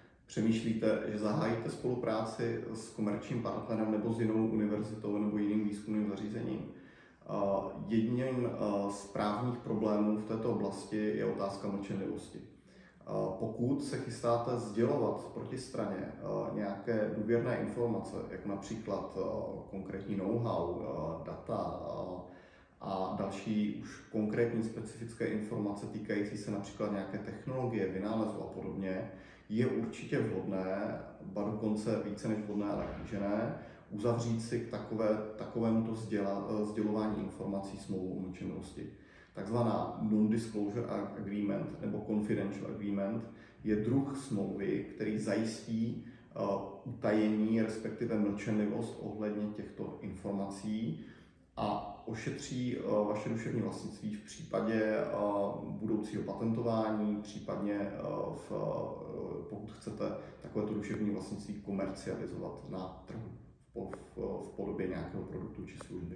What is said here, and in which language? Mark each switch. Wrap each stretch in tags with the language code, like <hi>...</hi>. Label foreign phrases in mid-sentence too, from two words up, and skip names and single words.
<cs>Přemýšlíte, že zahájíte spolupráci s komerčním partnerem nebo s jinou univerzitou nebo jiným výzkumným zařízením? Jedním z právních problémů v této oblasti je otázka mlčenlivosti. Pokud se chystáte sdělovat protistraně nějaké důvěrné informace, jako například konkrétní know-how, data a další už konkrétní specifické informace týkající se například nějaké technologie, vynálezu a podobně, je určitě vhodné, ba dokonce více než vhodné, ale kýžené, uzavřít si k takovémuto sdělování informací smlouvu o mlčenlivosti. Takzvaná</cs> <en>non-disclosure agreement</en> <cs>nebo</cs> <en>confidential agreement</en> <cs>je druh smlouvy, který zajistí utajení, respektive mlčenlivost ohledně těchto informací a ošetří vaše duševní vlastnictví v případě budoucího patentování, případně pokud chcete takovéto duševní vlastnictví komercializovat na trhu v podobě nějakého produktu či služby.</cs>